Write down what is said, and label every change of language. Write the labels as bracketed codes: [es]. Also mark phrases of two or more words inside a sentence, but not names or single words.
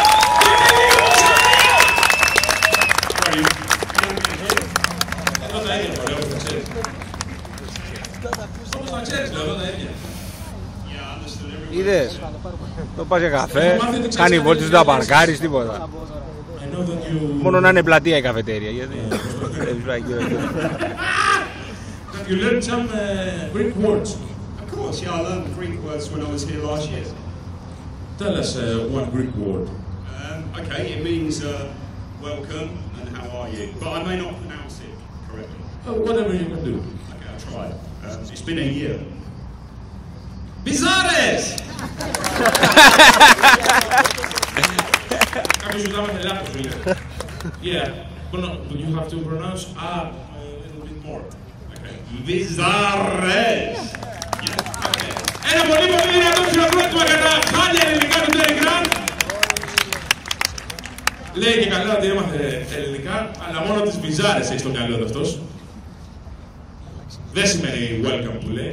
[el] Εδώ τα ίδια μωρέ, όπως τα ξέρεις. Όπως τα ξέρεις, λέω, εδώ τα ίδια. Είδες, το πας για καφέ, κάνει βόλτες, δεν τα παρκάρεις, τίποτα. Μόνο να είναι πλατεία η καφετέρια, γιατί... [en] Have you learned some Greek words? Of course, yeah, I learned Greek words when I was here last year. Tell us one Greek word. Okay, it means welcome and how are you, but I may not pronounce it correctly. Oh, whatever you can do. Okay, I'll try. It's been a year. Bizarres! [el] Κάποιος ζητάμε λάθος, φίλε. [en] Yeah, but no, you have to pronounce a little bit more. Okay. Bizarres! [el] Ένα πολύ δυνατό χειροκρότημα για τα χάλια ελληνικά του Τέρι Γκραντ. Λέει και καλά ότι έμαθε ελληνικά, αλλά μόνο τις μπιζάρες έχει στο μυαλό του αυτός. Δεν σημαίνει welcome που λέει.